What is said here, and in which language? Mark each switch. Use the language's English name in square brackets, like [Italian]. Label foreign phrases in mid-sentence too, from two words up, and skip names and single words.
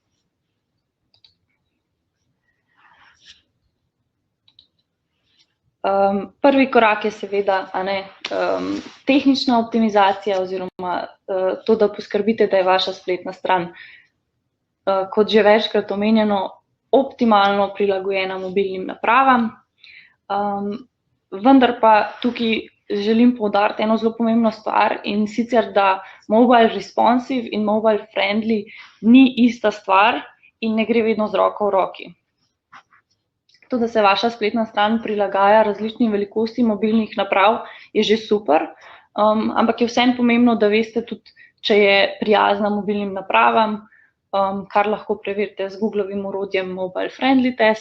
[Slovenian] Prvi korak je seveda tehnična optimizacija oziroma to, da poskrbite, da je vaša spletna stran, kot že večkrat omenjeno, optimalno prilagojena mobilnim napravam. Vendar pa tukaj želim poudariti eno zelo pomembno stvar, in sicer, da [English] mobile responsive [Slovenian] in [English] mobile friendly [Slovenian] ni ista stvar in ne gre vedno z roko v roki. To, da se vaša spletna stran prilagaja različnim velikostim mobilnih naprav, je že super, ampak je vseeno pomembno, da veste tudi, če je prijazna mobilnim napravam, kar lahko preverite z Googlovim orodjem Mobile Friendly Test.